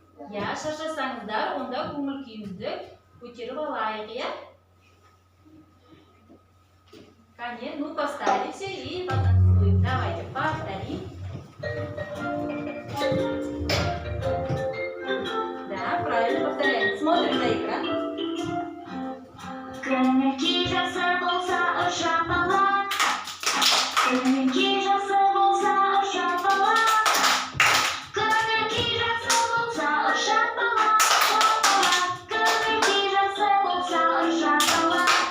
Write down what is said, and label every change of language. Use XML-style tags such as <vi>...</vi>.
<kk>Я, шаршасаңыздар, онда көңіл күйімізді көтеріп алайық, иә?</kk> <ru>Конечно, ну повстали все и потанцуем. Давайте повторим. Да, правильно повторяем. Смотрим на экран.</ru> <kk>Көңіл-күй жақсы болса шапалақ. Көңіл-күй жақсы болса шапалақ. Көңіл-күй жақсы болса шапалақ. Көңіл-күй жақсы болса шапалақ.</kk>